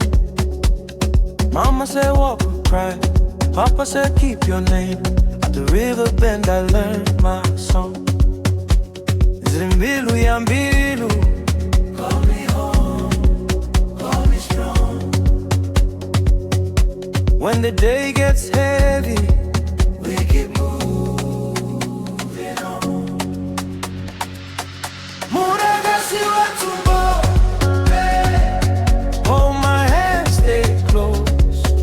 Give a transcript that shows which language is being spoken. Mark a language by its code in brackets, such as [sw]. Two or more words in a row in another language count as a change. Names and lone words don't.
[en] Mama said walk or cry. Papa said keep your name. At the river bend I learned my song. [ve] Zimbilu ya mbilu. [en] Call me home, call me strong. When the day gets heavy, we keep moving on. [ve] Muragasi wa tumbo, [en] hold my hand, stay close.